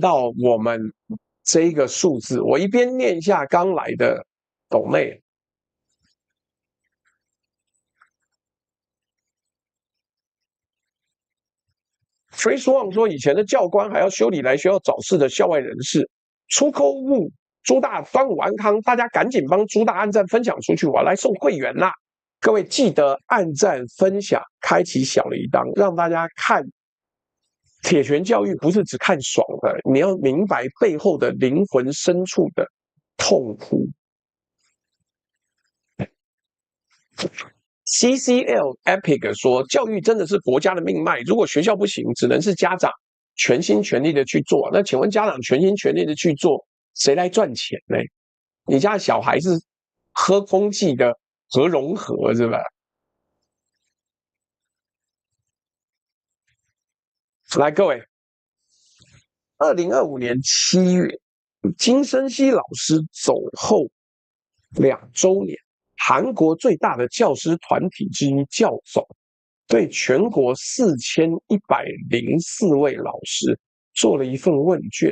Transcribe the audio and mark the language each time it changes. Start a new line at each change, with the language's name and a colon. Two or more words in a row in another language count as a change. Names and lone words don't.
Chinese: 到我們這一個數字，我一邊念一下剛來的抖內。Free Swan 說，以前的教官還要修理來學校找事的校外人士，出口誤。朱大端午安康，大家趕緊幫朱大按讚分享出去，我要來送會員啦！各位記得按讚分享，開啟小鈴鐺，讓大家看鐵拳教育不是只看爽的，你要明白背後的靈魂深處的痛苦。CCL Epic 說，教育真的是國家的命脈，如果學校不行，只能是家長全心全力的去做。那請問家長全心全力的去做，誰來賺錢呢？你家的小孩是喝空氣的核融合是吧？來，各位，2025年7月，金生熙老師走後2週年，韓國最大的教師團體之一教總，對全國4104位老師做了一份問卷。